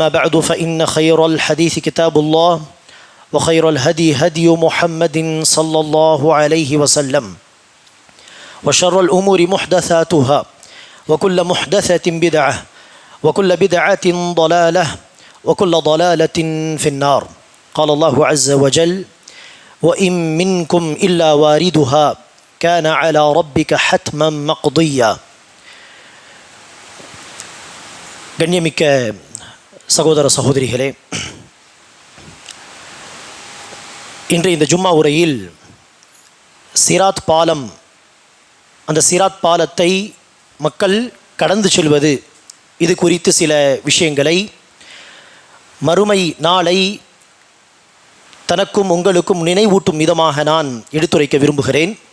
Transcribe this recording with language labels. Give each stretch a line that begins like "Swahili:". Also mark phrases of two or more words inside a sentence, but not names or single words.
Arabic: بعد فإن خير الحديث كتاب الله وخير الهدي هدي محمد صلى الله عليه وسلم وشر الأمور محدثاتها وكل محدثة بدعة وكل بدعة ضلالة وكل ضلالة في النار قال الله عز وجل وإن منكم إلا واردها كان على ربك حتما مقضيا
Tamil: கண்ணியமிக்க சகோதர சகோதரிகளே, இன்று இந்த ஜும்மா உரையில் சிராத் பாலம், அந்த சிராத் பாலத்தை மக்கள் கடந்து செல்வது, இது குறித்து சில விஷயங்களை மறுமை நாளை தனக்கும் உங்களுக்கும் நினைவூட்டும் விதமாக நான் எடுத்துரைக்க விரும்புகிறேன்.